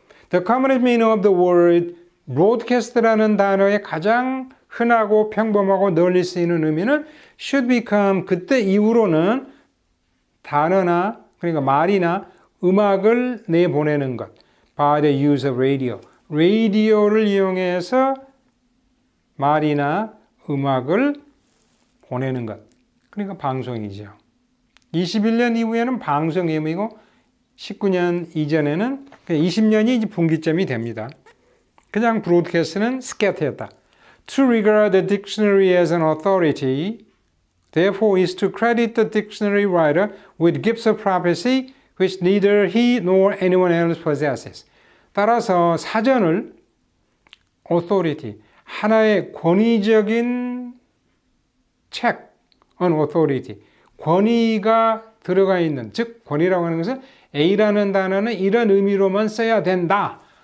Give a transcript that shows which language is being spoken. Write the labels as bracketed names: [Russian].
[English] The common meaning of the word [Korean] broadcast라는 단어의 가장 흔하고 평범하고 널리 쓰이는 의미는 [English] should become [Korean] 그때 이후로는 단어나 그러니까 말이나 음악을 내보내는 것 [English] by the use of radio [Korean] 라디오를 이용해서 말이나 음악을 보내는 것 그러니까 방송이죠. 21년 이후에는 방송이 의미고 19년 이전에는 20년이 이제 분기점이 됩니다. 그냥 브로드캐스트는 scatter였다. [English] To regard the dictionary as an authority, therefore, is to credit the dictionary writer with gifts of prophecy which neither he nor anyone else possesses. [Korean] 따라서 사전을 authority, 하나의 권위적인 책, on authority, 권위가 들어가 있는, 즉 권위라고 하는 것은 A라는 단어는 이런 의미로만 써야 된다.